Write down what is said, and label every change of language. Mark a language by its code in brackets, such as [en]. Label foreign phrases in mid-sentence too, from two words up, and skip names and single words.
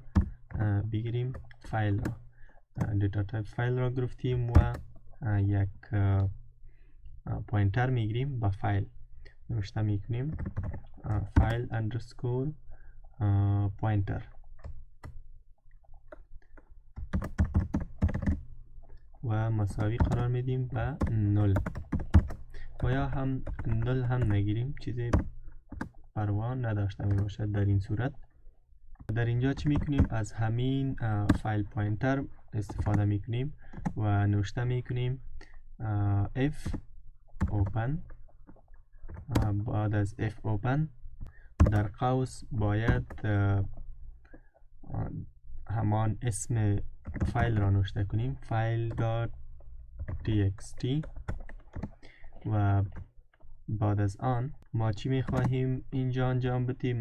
[fa] بگیریم فایل را، [en] data type [fa] فایل را گرفتیم و یک پوینتر میگیریم با فایل نوشته میکنیم [en] file underscore pointer [fa] و مساوی قرار میدیم به 0 و یا هم 0 هم نگیریم، چیزی پروا نداشته می باشد. در این صورت در اینجا چی میکنیم؟ از همین فایل پوینتر استفاده میکنیم و نوشته میکنیم [en] if open. [fa] بعد از [en] if open [fa] در قوس باید همان اسم فایل را نوشته کنیم file.txt و بعد از آن ما چی میخواهیم اینجا انجام بدیم؟